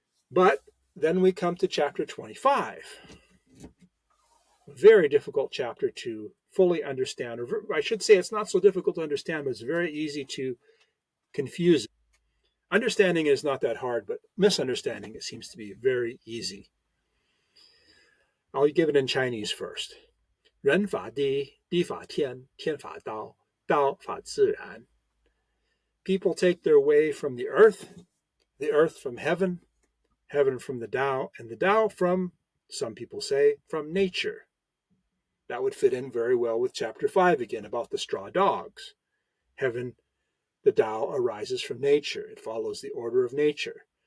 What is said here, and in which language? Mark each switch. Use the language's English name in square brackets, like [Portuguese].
[English] But then we come to chapter 25. A very difficult chapter to fully understand, or I should say it's not so difficult to understand, but it's very easy to confuse. Understanding is not that hard, but misunderstanding it seems to be very easy. I'll give it in Chinese first. [Chinese] 人法地，地法天，天法道，道法自然. [English] People take their way from the earth from heaven, heaven from the Tao, and the Tao from, some people say, from nature. That would fit in very well with chapter 5 again about the straw dogs. Heaven, the Tao arises from nature. It follows the order of nature.